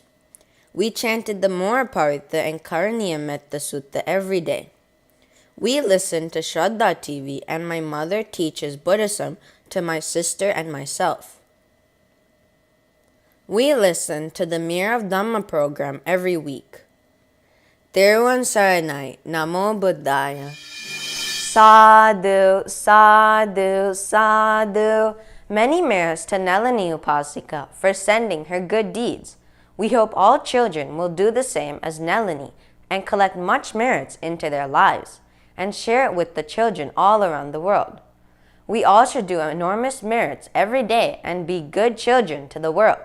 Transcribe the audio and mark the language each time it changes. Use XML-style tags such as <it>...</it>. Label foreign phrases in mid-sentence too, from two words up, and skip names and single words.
<en>We chanted the Paritta and Vimanavatthu Sutta every day. We listen to Shraddha TV and my mother teaches Buddhism to my sister and myself. We listen to the Mir of Dhamma program every week.</en> <si>Theruvan Saranai,</si> <pi>Namo Buddhaya. Sadhu, sadhu, sadhu.</pi> <en>Many merits to Nelani Upasika for sending her good deeds. We hope all children will do the same as Nelani and collect much merits into their lives and share it with the children all around the world. We all should do enormous merits every day and be good children to the world.</en>